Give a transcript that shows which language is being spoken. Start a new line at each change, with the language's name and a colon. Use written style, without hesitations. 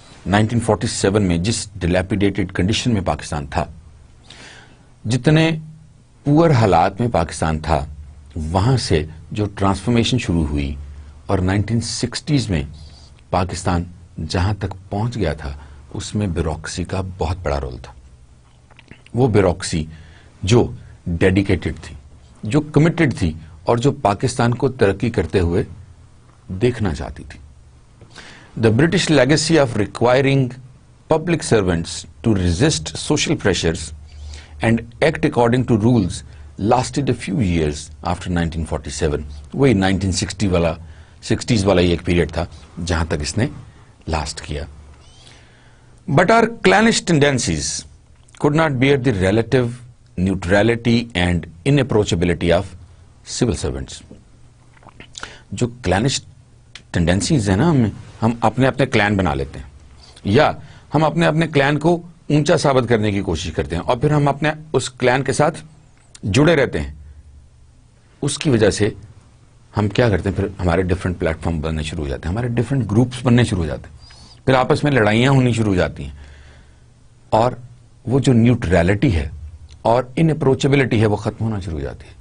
Urdu: 1947 میں جس ڈیلیپیڈیٹڈ کنڈیشن میں پاکستان تھا, جتنے پور حالات میں پاکستان تھا, وہاں سے جو ٹرانسفارمیشن شروع ہوئی اور 1960s میں پاکستان جہاں تک پہنچ گیا تھا اس میں بیوروکریسی کا بہت بڑا رول تھا. وہ بیوروکریسی جو ڈیڈیکیٹڈ تھی, جو کمیٹڈ تھی اور جو پاکستان کو ترقی کرتے ہوئے دیکھنا چاہتی تھی.
English: The British legacy of requiring public servants to resist social pressures and act according to rules lasted a few years after 1947.
Urdu: وہی 1960s والا یہ ایک پیریڈ تھا جہاں تک اس نے لاسٹ کیا.
English: But our clannish tendencies could not bear the relative neutrality and inapproachability of civil servants.
Urdu: جو کلینش ٹینڈنسیز ہیں نا, ہم اپنے اپنے کلین بنا لیتے ہیں, یا ہم اپنے اپنے کلین کو اونچا ثابت کرنے کی کوشش کرتے ہیں, اور پھر ہم اپنے اس کلین کے ساتھ جڑے رہتے ہیں. اس کی وجہ سے ہم کیا کرتے ہیں, پھر ہمارے ڈفرینٹ پلیٹ فارم بننے شروع ہو جاتے ہیں, ہمارے ڈفرینٹ گروپس بننے شروع ہو جاتے ہیں, پھر آپس میں لڑائیاں ہونی شروع ہو جاتی ہیں, اور وہ جو نیوٹرلٹی ہے اور ان اپروچیبلٹی ہے وہ ختم ہونا شروع ہو جاتی ہے.